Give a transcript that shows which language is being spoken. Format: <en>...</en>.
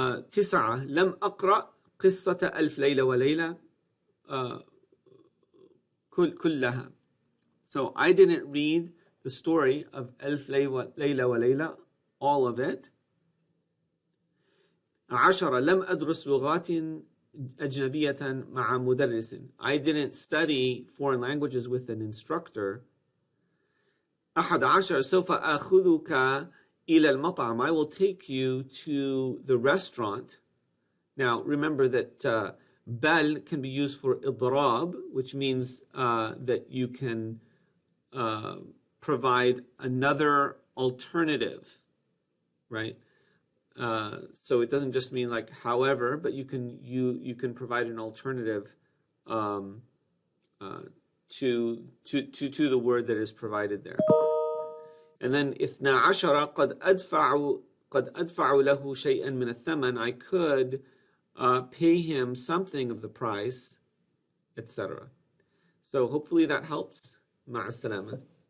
<ar>9 لم أقرأ قصة ألف ليلة وليلة كلها.</ar> <en>So I didn't read the story of ألف ليلة وليلة, all of it.</en> <ar>10 لم أدرس لغات أجنبية مع مدرس.</ar> <en>I didn't study foreign languages with an instructor.</en> <ar>11 سوف آخذك إلى المطعم.</ar> <en>I will take you to the restaurant. Now remember that bal can be used for idrab, which means that you can provide another alternative, right? So it doesn't just mean like however, but you can provide an alternative to the word that is provided there. And then</en> <ar>12 قد أدفع له شيئا من الثمن.</ar> <en>I could pay him something of the price, etc. So hopefully that helps.</en> <ar>مع السلامة.</ar>